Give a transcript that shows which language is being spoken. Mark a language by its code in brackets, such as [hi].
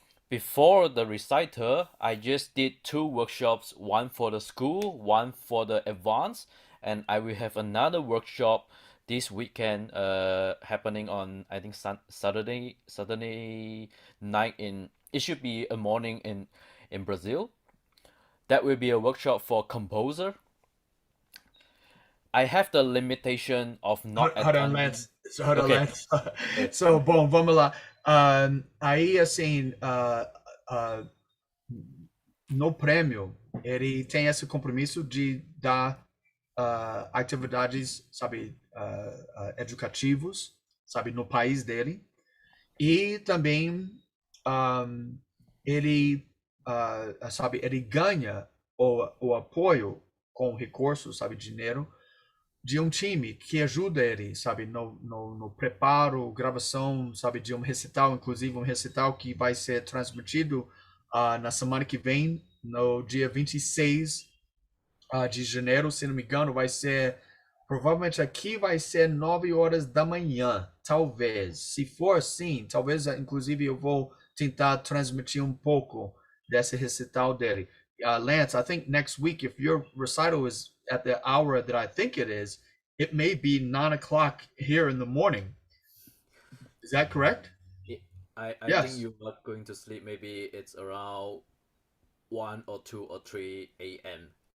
[en] Before the recital, I just did two workshops, one for the school, one for the advanced, and I will have another workshop this weekend happening on I think Saturday night in it should be a morning in Brazil. That will be a workshop for composer. I have the limitation of not Hold on, Lance. Hold on, Okay. [pt] Lance. So, bom, vamos lá. Aí, assim, no prêmio, ele tem esse compromisso de dar atividades, sabe, educativos, sabe, no país dele. E também ele, sabe, ele ganha o apoio com recursos, sabe, dinheiro, de um time que ajuda ele, sabe, no preparo, gravação, sabe, de um recital, inclusive um recital que vai ser transmitido na semana que vem, no dia 26 de janeiro, se não me engano, vai ser, provavelmente aqui vai ser 9 horas da manhã, talvez. Se for assim, talvez, inclusive, eu vou tentar transmitir um pouco desse recital dele. [en] Lance, I think next week, if your recital is at the hour that I think it may be 9 o'clock here in the morning. Is that correct? I think Yes. you're not going to sleep. Maybe it's around 1 or 2 or 3 a.m.